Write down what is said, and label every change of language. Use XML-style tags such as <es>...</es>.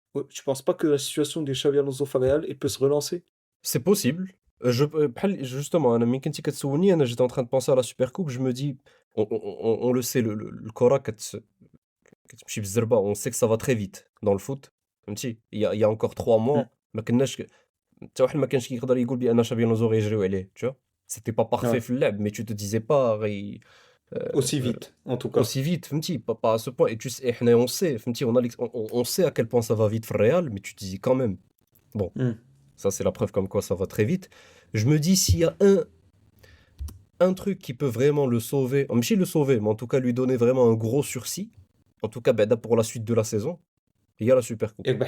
<fr>ouais, tu penses pas que la situation des Xavi Alonso Real, elle peut se relancer? C'est possible.</fr> <ar>بحال</ar> <fr>justement</fr> <ar>أنا ملي كنتي كتسولني أنا</ar> <fr>j'étais en train de penser à la super coupe, je me dis on le sait</fr> <ar>الكرة كتمشي بالزربة,</ar> <fr>on sait que ça va très vite dans le foot</fr> <ar>فهمتي؟</ar> <fr>Il y a encore 3 Mm. mois</fr> <ar>ما كناش حتى واحد ما كانش كيقدر يقول بأن شابي ألونزو غيجريو عليه,</ar> <fr>tu vois? C'était pas parfait Ouais.</fr> <ar>في اللعب</ar> <fr>mais tu te disais pas Aussi heu, vite, en tout cas. aussi vite</fr> <ar>فهمتي؟</ar> <fr>Pas à ce point et tu sais et</fr> <ar>حنايا</ar> <fr>on sait فهمتي؟ On sait à quel point ça va vite</fr> <ar>في الريال</ar> <fr>mais tu te dis quand même bon. Mm. Ça, c'est la preuve comme quoi ça va très vite. Je me dis, s'il y a un truc qui peut vraiment le sauver,</fr> <ar>ماشي</ar> <fr>le sauver, mais en tout cas lui donner vraiment un gros sursis, en tout cas</fr> <ar>بعدا</ar> <fr>pour la suite de la saison, il y a la Super Coupe.</fr>